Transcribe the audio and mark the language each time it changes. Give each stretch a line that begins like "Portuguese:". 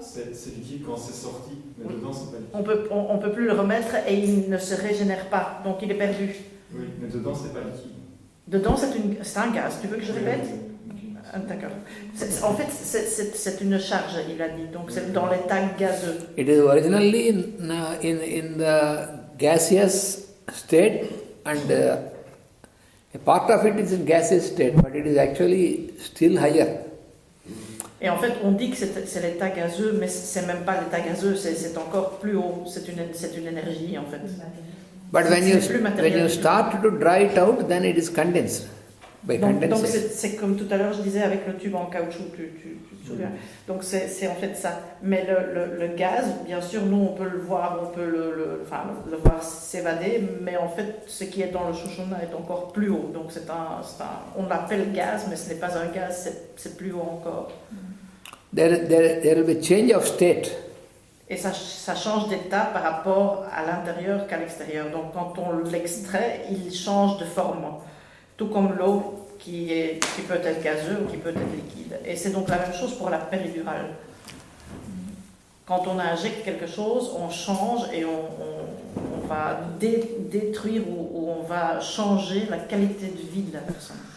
French: C'est liquide quand c'est sorti, mais dedans c'est pas liquide. On peut plus le remettre et il ne se régénère pas, donc il est perdu. Oui, mais dedans c'est pas liquide. Dedans c'est un gaz, tu veux que je répète? D'accord. En fait c'est une charge, il a dit, donc c'est dans l'état gazeux.
English: It is originally in the gaseous state, and a part of it is in gaseous state, but it is actually still higher.
French: Et en fait, on dit que c'est l'état gazeux, mais c'est même pas l'état gazeux, c'est encore plus haut, c'est une énergie en fait.
English: But when you start to dry it out, then it is condensed.
French: Donc c'est comme tout à l'heure je disais avec le tube en caoutchouc, tu te souviens. Donc c'est en fait ça. Mais le gaz, bien sûr, nous on peut le voir, on peut le voir s'évader, mais en fait ce qui est dans le Sushumna est encore plus haut. Donc on l'appelle gaz, mais ce n'est pas un gaz, c'est plus haut encore.
English: There will be change of state.
French: Et ça change d'état par rapport à l'intérieur qu'à l'extérieur. Donc quand on l'extrait, il change de forme. Tout comme l'eau qui peut être gazeux ou qui peut être liquide. Et c'est donc la même chose pour la péridurale. Quand on injecte quelque chose, on change et on va détruire ou on va changer la qualité de vie de la personne.